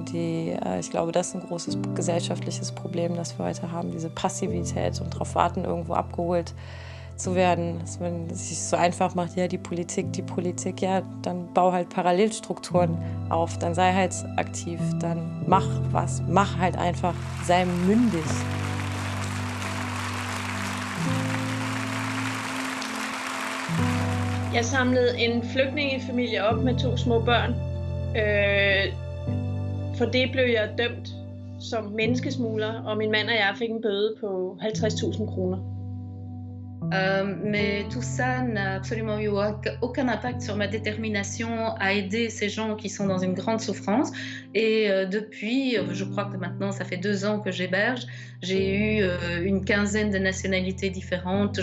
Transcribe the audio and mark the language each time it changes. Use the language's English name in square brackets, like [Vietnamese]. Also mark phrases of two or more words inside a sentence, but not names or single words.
[German] Ich glaube, das ist ein großes gesellschaftliches Problem, das wir heute haben, diese Passivität und darauf warten, irgendwo abgeholt zu werden. Dass man sich so einfach macht, ja, die Politik, ja, dann bau halt Parallelstrukturen auf, dann sei halt aktiv, dann mach was, mach halt einfach, sei mündig. [Danish] Jeg samlede en flygtningefamilie op med 2 små børn. For det blev jeg dømt som menneskesmugler, og min mand og jeg fik en bøde på 50.000 kroner. [French] Mais tout ça n'a absolument eu aucun impact sur ma détermination à aider ces gens qui sont dans une grande souffrance. Et depuis, je crois que maintenant, ça fait 2 ans que j'héberge. J'ai eu une quinzaine de nationalités différentes.